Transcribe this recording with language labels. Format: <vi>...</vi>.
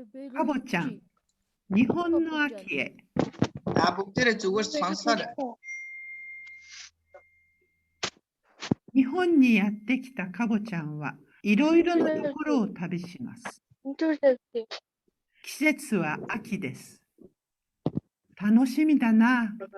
<ja>かぼちゃん、日本の秋へ。</ja> <mn>За бүгдээрээ зүгээр сонсоорой.</mn> <ja>日本にやってきたかぼちゃんはいろいろなところを旅します。季節は秋です。楽しみだな。</ja>